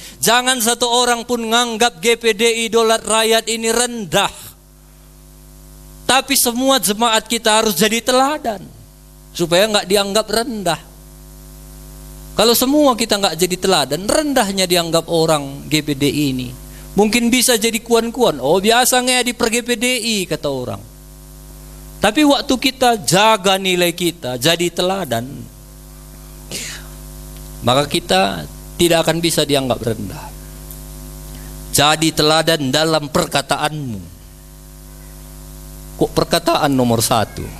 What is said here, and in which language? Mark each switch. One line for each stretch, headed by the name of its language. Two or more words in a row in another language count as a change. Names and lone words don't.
Indonesian: Jangan satu orang pun menganggap GPDI Daulat Rakyat ini rendah. Tapi semua jemaat kita harus jadi teladan, supaya nggak dianggap rendah. Kalau semua kita nggak jadi teladan, rendahnya dianggap orang GPDI ini. Mungkin bisa jadi kuan-kuan. Oh biasa ngedi per GPDI, kata orang. Tapi waktu kita jaga nilai kita, jadi teladan, maka kita tidak akan bisa dianggap rendah. Jadi teladan dalam perkataanmu. Kok perkataan nomor 1?